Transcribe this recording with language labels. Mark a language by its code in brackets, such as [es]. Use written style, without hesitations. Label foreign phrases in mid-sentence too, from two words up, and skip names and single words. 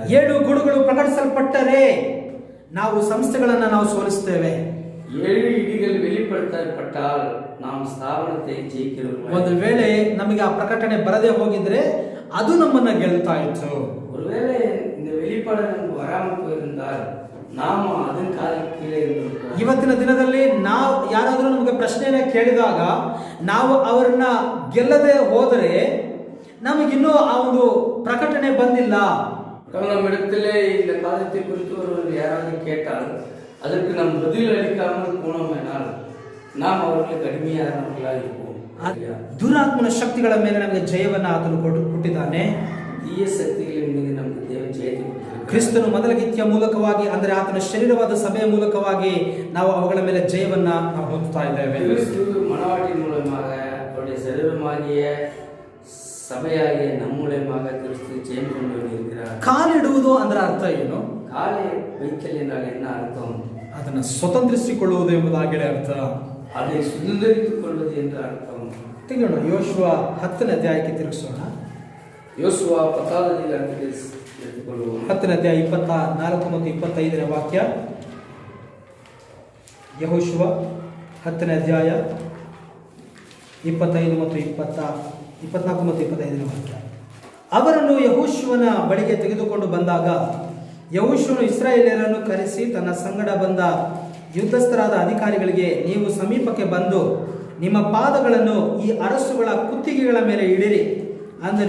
[kn] 7 ಗುಡುಗಳು ಪ್ರಕಟಿಸಲ್ಪಟ್ಟರೆ ನಾವು ಸಂಸ್ಥೆಗಳನ್ನ ನಾವು ಸೋಲಿಸ್ತೇವೆ. [ta] 7 ಇಡಿಗಳು வெளிப்படுத்தப்பட்டால் நாம் ஸ்தாபனத்தை ஜெயிக்கிறோம். [kn] ಒಂದು ವೇಳೆ ನಮಗೆ ಆ ಪ್ರಕಟಣೆ ಬರದೇ ಹೋಗಿದ್ರೆ ಅದು ನಮ್ಮನ್ನ ಗೆಲ್ತಾ ಇತ್ತು. [ta] ஒருவேளை இந்த வெளிப்பாடு நமக்கு வராமல் போயிருந்தால் நாம அதன் காலம் கீழே இருந்திருக்கோம். [kn] ಇವತ್ತಿನ ದಿನದಲ್ಲಿ ನಾವು ಯಾರಾದರೂ ನಮಗೆ ಪ್ರಶ್ನೆಯನ್ನ ಕೇಳಿದಾಗ ನಾವು ಅವರನ್ನ ಗೆಲ್ಲದೆ ಹೋದರೆ ನಮಗಿನ್ನೂ ಆ ಒಂದು ಪ್ರಕಟಣೆ ಬಂದಿಲ್ಲ. [ta] நம்மிடத்திலே இந்த காலத்தை குறித்து ஒருவர் யாராவது கேட்டால் அதற்கு நாம் பதில் அளிக்காமல் போனோமெனால் நாம் அவர்களுக்கு கடுமையானவர்களாக இருப்போம். [kn] ದುರಾತ್ಮನ ಶಕ್ತಿಗಳ ಮೇಲೆ ನಮಗೆ ಜಯವನ್ನು ಆತನು ಕೊಟ್ಟಿದ್ದಾನೆ. [ta] தீய சக்திகளின் மீது நமக்கு தேவன் ஜெயத்தை கொடுத்திருக்கிறார். [kn] ಕ್ರಿಸ್ತನು ಮೊದಲಗಿತ್ಯ ಮೂಲಕವಾಗಿ ಅಂದರೆ ಆತನ ಶರೀರವಾದ ಸಭೆಯ ಮೂಲಕವಾಗಿ ನಾವು ಅವುಗಳ ಮೇಲೆ ಜಯವನ್ನ ನಾವು ಹೊಂದುತ್ತಾ ಇದ್ದೇವೆ. [ta] கிறிஸ்து மனவாட்டின் மூலமாக அவருடைய சரீரமாகிய சபையாகிய நம் மூலமாக கிறிஸ்து ஜெயம் கொண்டு இருக்கிறார். [kn] ಕಾಲಿಡುವುದು ಅಂದ್ರೆ ಅರ್ಥ ಏನು? [ta] காலை வைத்தல் என்றால் என்ன அர்த்தம்? [kn] ಅದನ್ನು ಸ್ವತಂತ್ರಿಸಿಕೊಳ್ಳುವುದು ಎಂಬುದಾಗಿದೆ ಅರ್ಥ. [ta] அதை சுதந்திரித்துக் கொள்வது என்ற அர்த்தம். [kn] ತೆಗೆಯೋಣ ಯೋಶುವ 10ನೇ ಅಧ್ಯಾಯಕ್ಕೆ ತಿರುಗಿಸೋಣ. [ta] யோசுவா 10வது அதிகாரத்தை எடுத்துக்கொள்வோம். [kn] 10ನೇ ಅಧ್ಯಾಯ 24 ಮತ್ತು 25ನೇ ವಾಕ್ಯ. ಯೆಹೋಶುವ 10ನೇ ಅಧ್ಯಾಯ 25 ಮತ್ತು 24 ಮತ್ತು 25ನೇ ವಾಕ್ಯ. ಅವರನ್ನು ಯೆಹೋಶುವನ ಬಳಿಗೆ ತೆಗೆದುಕೊಂಡು ಬಂದಾಗ ಯೆಹೋಶುವನು ಇಸ್ರಾಯೇಲ್ಯರನ್ನು ಕರೆಸಿ ತನ್ನ ಸಂಗಡ ಬಂದ ಯುದ್ಧಸ್ಥರಾದ ಅಧಿಕಾರಿಗಳಿಗೆ, ನೀವು ಸಮೀಪಕ್ಕೆ ಬಂದು ನಿಮ್ಮ ಪಾದಗಳನ್ನು ಈ ಅರಸುಗಳ ಕುತ್ತಿಗೆಗಳ ಮೇಲೆ ಇಡಿರಿ ಅಂದನು.